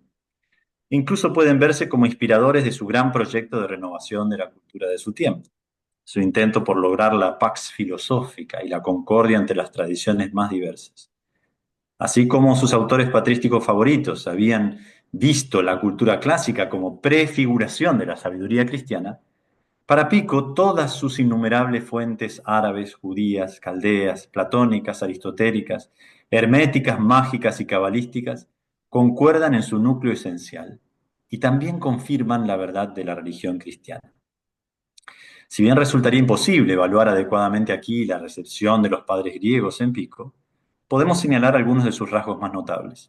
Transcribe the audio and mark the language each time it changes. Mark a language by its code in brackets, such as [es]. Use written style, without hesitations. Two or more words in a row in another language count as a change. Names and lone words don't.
[es] Incluso pueden verse como inspiradores de su gran proyecto de renovación de la cultura de su tiempo, su intento por lograr la pax filosófica y la concordia entre las tradiciones más diversas. Así como sus autores patrísticos favoritos habían visto la cultura clásica como prefiguración de la sabiduría cristiana, para Pico todas sus innumerables fuentes árabes, judías, caldeas, platónicas, aristotélicas, herméticas, mágicas y cabalísticas concuerdan en su núcleo esencial y también confirman la verdad de la religión cristiana. Si bien resultaría imposible evaluar adecuadamente aquí la recepción de los padres griegos en Pico, podemos señalar algunos de sus rasgos más notables.